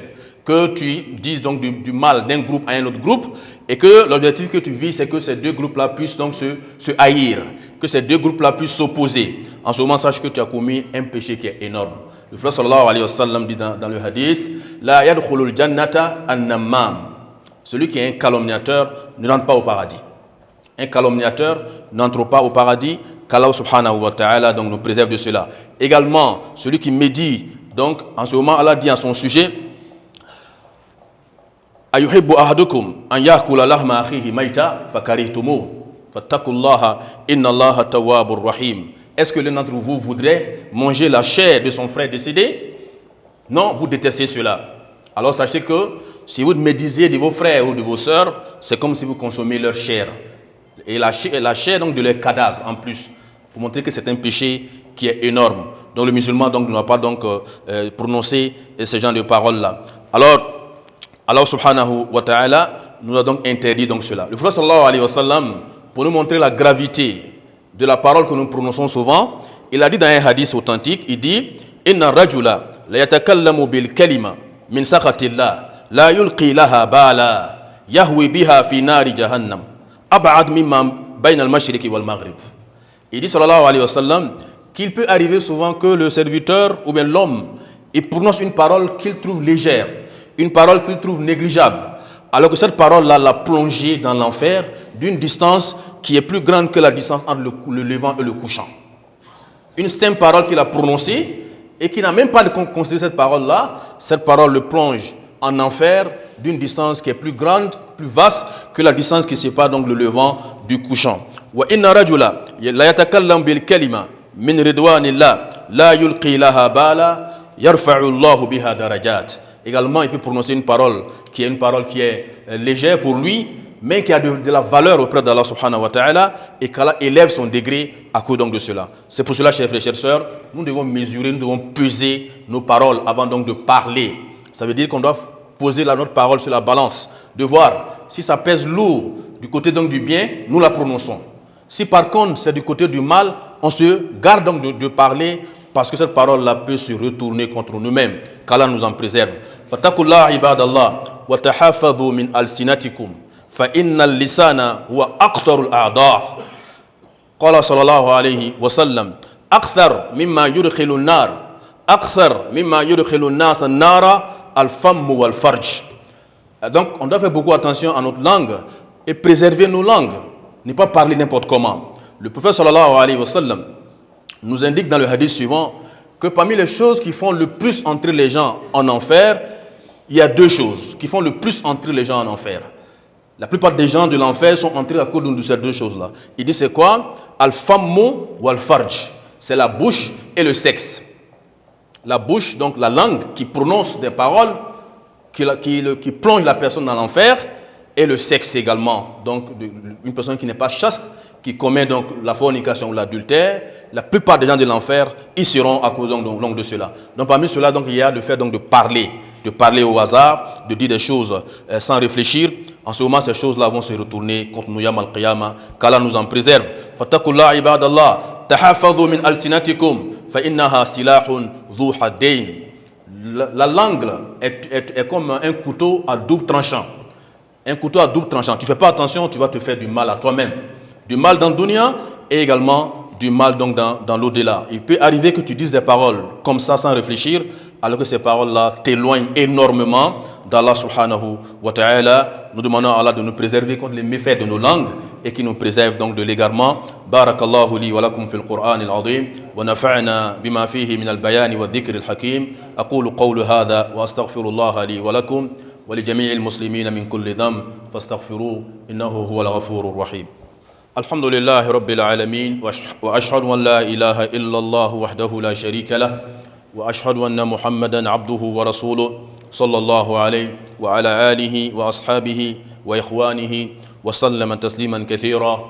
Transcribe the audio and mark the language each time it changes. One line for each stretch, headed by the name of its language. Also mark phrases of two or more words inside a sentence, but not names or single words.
French: Que tu dises donc du mal d'un groupe à un autre groupe et que l'objectif que tu vis, c'est que ces deux groupes-là puissent donc se haïr, que ces deux groupes-là puissent s'opposer. En ce moment, sache que tu as commis un péché qui est énorme. Le prophète
Arabic: صلى الله عليه وسلم
French: dit dans le hadith,
Arabic: لا يدخل الجنة النمام.
French: Celui qui est un calomniateur ne rentre pas au paradis. Un calomniateur n'entre pas au paradis, qu'Allah
Arabic: سبحانه وتعالى
French: donc nous préserve de cela. Également, celui qui médit, donc en ce moment, Allah dit à son sujet,
Arabic: أيحب أحدكم أن يأكل لحم أخيه ميتا فكرهتموه فاتقوا الله إن الله تواب رحيم.
French: Est-ce que l'un d'entre vous voudrait manger la chair de son frère décédé? Non, vous détestez cela. Alors sachez que si vous médisez de vos frères ou de vos sœurs, c'est comme si vous consommez leur chair. Et la chair donc de leurs cadavres en plus, pour montrer que c'est un péché qui est énorme. Donc le musulman donc, ne doit pas donc, prononcer ce genre de paroles-là. Alors, Allah
Arabic: سبحانه وتعالى
French: nous a donc interdit donc cela. Le prophète
Arabic: صلى الله عليه وسلم,
French: pour nous montrer la gravité de la parole que nous prononçons souvent, il a dit dans un hadith authentique, il dit «
Arabic: إن الرجل ليتكلم بالكلمة من سخط الله لا يلقي لها بالا يهوي بها في نار جهنم أبعد مما بين المشرق والمغرب.
French: Il dit
Arabic: صلى الله عليه وسلم
French: qu'il peut arriver souvent que le serviteur ou bien l'homme, il prononce une parole qu'il trouve légère, une parole qu'il trouve négligeable, alors que cette parole-là l'a plongé dans l'enfer d'une distance qui est plus grande que la distance entre le levant et le couchant. Une simple parole qu'il a prononcée et qui n'a même pas considéré cette parole le plonge en enfer d'une distance qui est plus grande, plus vaste que la distance qui sépare donc le levant du couchant.
Arabic: وإن الرجل ليتكلم بالكلمة من رضوان الله لا يلقي لها بالا يرفع الله بها درجات.
French: Également, il peut prononcer une parole qui est légère pour lui, mais qui a de la valeur auprès d'Allah
Arabic: سبحانه وتعالى,
French: et qu'Allah élève son degré à cause donc de cela. C'est pour cela, chers frères et chères sœurs, nous devons mesurer, nous devons peser nos paroles avant donc de parler. Ça veut dire qu'on doit poser notre parole sur la balance, de voir si ça pèse lourd du côté donc du bien, nous la prononçons. Si par contre c'est du côté du mal, on se garde donc de parler, parce que cette parole-là peut se retourner contre nous-mêmes. Qu'Allah nous en préserve.
Arabic: فاتقوا الله عباد الله وتحفظوا من ألسنتكم فإن اللسان هو أقطر الأعداء'. قال صلى الله عليه وسلم أكثر مما يدخل النار أكثر مما يدخل الناس النار الفم والفرج.
French: Donc on doit faire beaucoup attention à notre langue et préserver nos langues, ne pas parler n'importe comment. Le prophète
Arabic: صلى الله عليه وسلم
French: nous indique dans le hadith suivant que parmi les choses qui font le plus entrer les gens en enfer, il y a deux choses qui font le plus entrer les gens en enfer. La plupart des gens de l'enfer sont entrés à cause de ces deux choses-là. Il dit c'est quoi?
Arabic: الفم والفرج.
French: C'est la bouche et le sexe. La bouche, donc la langue qui prononce des paroles qui plonge la personne dans l'enfer, et le sexe également. Donc une personne qui n'est pas chaste, qui commet donc la fornication ou l'adultère, la plupart des gens de l'enfer, ils seront à cause donc de cela. Donc parmi cela, donc, il y a le fait donc, de parler au hasard, de dire des choses sans réfléchir. En ce moment, ces choses-là vont se retourner contre nous,
Arabic: يوم القيامة,
French: qu'Allah nous en préserve.
Arabic: فاتقوا الله عباد الله تحفظوا من ألسنتكم فإنها سلاح ذو حدين.
French: La langue est comme un couteau à double tranchant. Un couteau à double tranchant. Tu ne fais pas attention, tu vas te faire du mal à toi-même. Du mal dans le dunya et également du mal donc dans l'au-delà. Il peut arriver que tu dises des paroles comme ça sans réfléchir, alors que ces paroles-là t'éloignent énormément d'Allah
Arabic: سبحانه وتعالى.
French: Nous demandons à Allah de nous préserver contre les méfaits de nos langues et qui nous préserve donc de l'égarement.
Arabic: بارك الله لي ولكم في القرآن العظيم ونفعنا بما فيه من البيان والذكر الحكيم. أقول قولي هذا وأستغفر الله لي ولكم ولجميع المسلمين من كل ذنب فاستغفروه إنه هو الغفور الرحيم. الحمد لله رب العالمين وأشهد أن لا إله إلا الله وحده لا شريك له وأشهد أن محمدا عبده ورسوله صلى الله عليه وعلى آله وأصحابه وإخوانه وسلم تسليما كثيرا.